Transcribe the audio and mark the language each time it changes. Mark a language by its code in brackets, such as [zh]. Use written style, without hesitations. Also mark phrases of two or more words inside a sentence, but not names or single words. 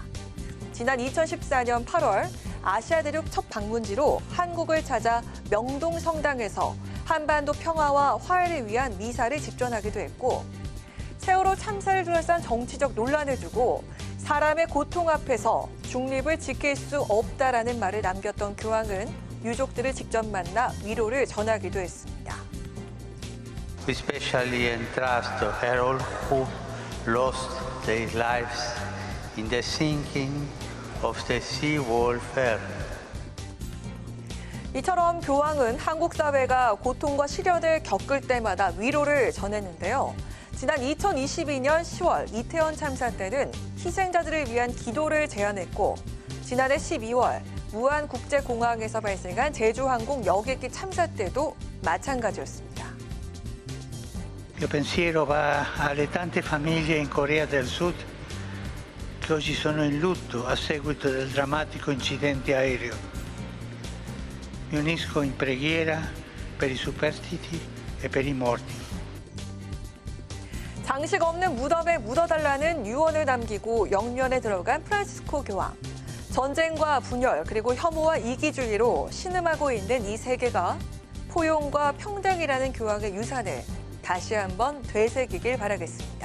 [ko] 지난 2014년 8월 아시아 대륙 첫 방문지로 한국을 찾아 명동 성당에서 한반도 평화와 화해를 위한 미사를 집전하기도 했고, 세월호 참사를 둘러싼 정치적 논란을 두고 사람의 고통 앞에서 중립을 지킬 수 없다라는 말을 남겼던 교황은 유족들을 직접 만나 위로를 전하기도 했습니다. [en] We especially entrust to all who lost their lives in the sinking of the sea wall fair. [ko] 이처럼 교황은 한국 사회가 고통과 시련을 겪을 때마다 위로를 전했는데요. 지난 2022년 10월 이태원 참사 때는 희생자들을 위한 기도를 제안했고, 지난해 12월 무안국제공항에서 발생한 제주항공 여객기 참사 때도 마찬가지였습니다. [it] Il pensiero va alle tante famiglie in Corea del Sud che oggi sono in lutto a seguito del drammatico incidente aereo. Mi unisco in preghiera per i superstiti e per i morti. [ko] 장식 없는 무덤에 묻어달라는 유언을 남기고 영면에 들어간 프란시스코 교황. 전쟁과 분열 그리고 혐오와 이기주의로 신음하고 있는 이 세계가 포용과 평등이라는 교황의 유산을 다시 한번 되새기길 바라겠습니다.